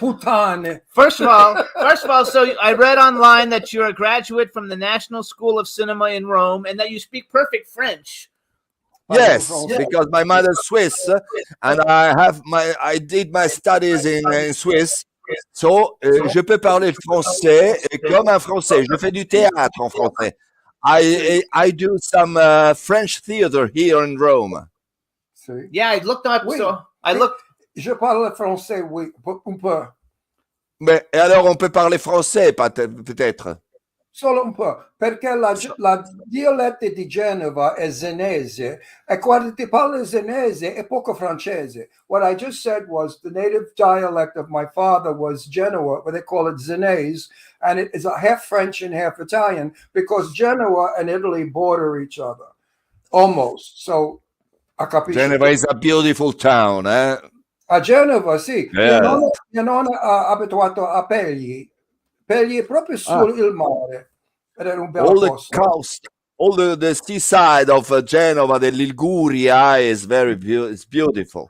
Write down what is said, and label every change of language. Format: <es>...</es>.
<it>puttane.</it> <en>First of all, so I read online that you're a graduate from the National School of Cinema in Rome and that you speak perfect French. Yes, because my mother's Swiss, and I did my studies in Swiss.</en> <fr>So, je peux parler français comme un français. Je fais du théâtre en français.</fr> <en>I do some French theater here in Rome. See? Yeah, I looked up.</en> <fr>Oui.</fr> <en>So I looked.</en> <fr>Je parle français, oui, un peu. Mais et alors, on peut parler français, peut-être.</fr> <it>Solo un po', perché la dialetta di Genova è zenese e quando ti parli zenese è poco francese.</it> <en>What I just said was the native dialect of my father was Genoa, but they call it zenese, and it is a half French and half Italian because Genoa and Italy border each other, almost.</en> <it>So, a capisci?</it> <en>Geneva is a beautiful town, eh?</en> <it>A Genova, sì.</it> <en>Yeah.</en> <it>Mia nonna ha abituato a Pegli. Pegli è proprio sul mare. Ed era un bel</it> <en>All the</en> <it>posto.</it> <en>coast, all the seaside of Genova, the Liguria is it's beautiful.</en>